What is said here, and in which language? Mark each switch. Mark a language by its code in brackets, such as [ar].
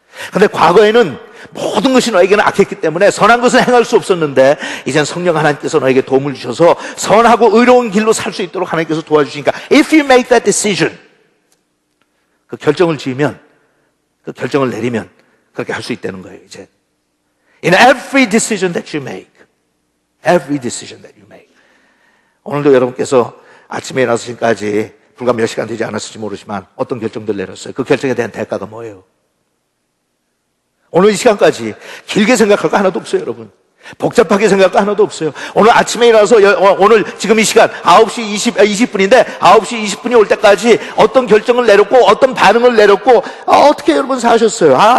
[ko] 그런데 과거에는 모든 것이 너에게는 악했기 때문에 선한 것은 행할 수 없었는데 이젠 성령 하나님께서 너에게 도움을 주셔서 선하고 의로운 길로 살 수 있도록 하나님께서 도와주시니까 [en] If you make that decision [ko] 그 결정을 지으면 그 결정을 내리면 그렇게 할 수 있다는 거예요. 이제 [en] In every decision that you make Every decision that you make. [ko] 오늘도 여러분께서 아침에 일어나서 지금까지 불과 몇 시간 되지 않았을지 모르지만 어떤 결정들 내렸어요. 그 결정에 대한 대가가 뭐예요? 오늘 이 시간까지 길게 생각할 거 하나도 없어요, 여러분. 복잡하게 생각할 거 하나도 없어요. 오늘 아침에 일어나서 오늘 지금 이 시간 9시 20분인데 9시 20분이 올 때까지 어떤 결정을 내렸고 어떤 반응을 내렸고 어떻게 여러분 사셨어요?